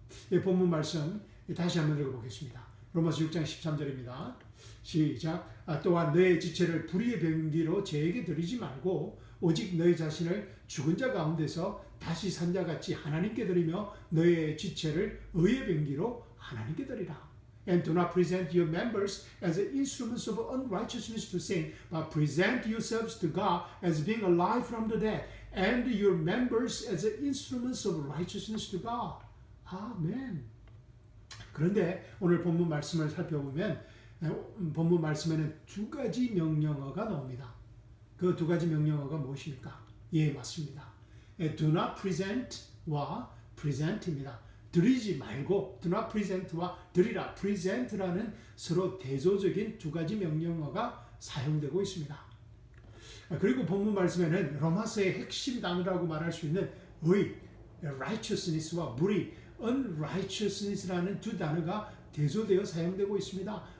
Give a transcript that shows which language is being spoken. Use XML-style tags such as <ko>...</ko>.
<ko>이 본문 말씀 다시 한번 읽어보겠습니다. 로마서 6장 13절입니다. 시작. 또한 너의 지체를 불의의 병기로 죄에게 드리지 말고 오직 너희 자신을 죽은 자 가운데서 다시 산 자 같이 하나님께 드리며 너의 지체를 의의 병기로 하나님께 드리라.</ko> <en>And do not present your members as instruments of unrighteousness to sin, but present yourselves to God as being alive from the dead, and your members as instruments of righteousness to God.</en> <ko>아멘. 그런데 오늘 본문 말씀을 살펴보면 본문 말씀에는 두 가지 명령어가 나옵니다. 그 두 가지 명령어가 무엇입니까? 예, 맞습니다.</ko> <en>Do not present와 present입니다.</en> <ko>드리지 말고</ko> <en>do not present</en> <ko>와 드리라, present라는 서로 대조적인 두 가지 명령어가 사용되고 있습니다. 그리고 본문 말씀에는 로마서의 핵심 단어라고 말할 수 있는 의, righteousness와 불의, unrighteousness라는 두 단어가 대조되어 사용되고 있습니다.</ko>